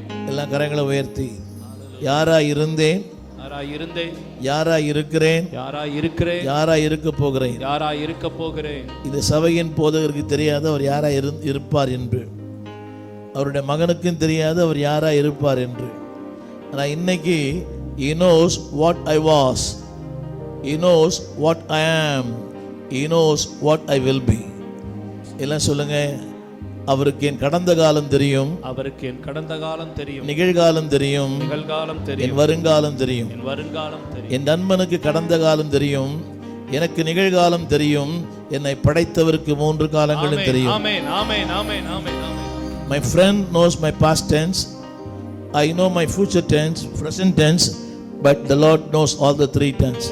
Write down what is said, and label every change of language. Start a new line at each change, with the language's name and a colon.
Tamil: எல்லாம் கரங்களை உயர்த்தி, யாராய் இருந்தேன், யாராய் இருந்தேன், யாராய் இருக்கிறேன், யாராய் இருக்கிறேன், யாராய் இருக்க போகிறேன். யாராய் இருக்க போகிறேன். இது சபையின் போதகருக்கு தெரியாது அவர் யாராய் இருப்பார் என்று, அவருடைய மகனுக்கும் தெரியாது அவர் யாராய் இருப்பார் என்று. ஆனால் இன்னைக்கு
English: he knows what I was, he knows what I am, he knows what I will be.
Tamil: எல்லாம் சொல்லுங்க, அவருக்கு என் கடந்த காலம் தெரியும், அவருக்கு என் கடந்த காலம் தெரியும், நிகழ்காலம் தெரியும், நிகழ்காலம் என் தெரியும், வருங்காலம் தெரியும். என் வருங்காலம் தெரியும். என் நண்பனுக்கு கடந்த காலம் தெரியும், எனக்கு நிகழ்காலம் தெரியும், என்னை படைத்தவருக்கு 3 காலங்களும் தெரியும். ஆமென், ஆமென், ஆமென், ஆமென், ஆமென்.
English: My friend knows my past tense, I know my future tense, present tense, but the Lord knows all the 3 tense.